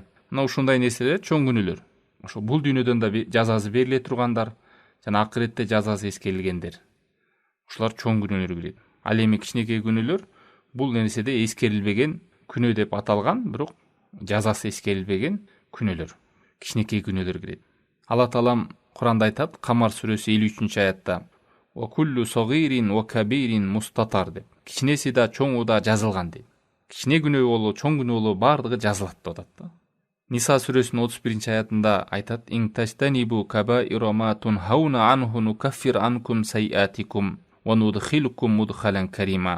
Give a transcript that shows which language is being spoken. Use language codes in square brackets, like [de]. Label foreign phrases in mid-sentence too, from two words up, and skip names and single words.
[ky] Мына ушундай нерселер чоң күнөөлөр. Ошо бул дүйнөдөн да жазасы бериле тургандар жана акыретте жазасы эскерилгендер. Ушулар чоң күнөөлөргө кирет. Ал эми кичинекей күнөөлөр бул нерседе эскерилбеген күнөө деп аталган, бирок жазасы эскерилбеген күнөөлөр. Кичинекей күнөөлөр кирет. Алла Таалам Куранда айтат, Камар сүрөсү 53-аятта: [ar] "وكل صغير وكبير مستطر" деп. [ky] Кичинеси да чоңу да жазылган дейт. Кичине күнөө болобу, чоң күнөө болобу бардыгы жазылат деп атат да. [ar] Ниса сүрөсүнүн 31-аятында айтат: "إن تجتنبوا كبائر ما تنهون عنه نكفر عنكم سيئاتكم وندخلكم مدخلا كريما."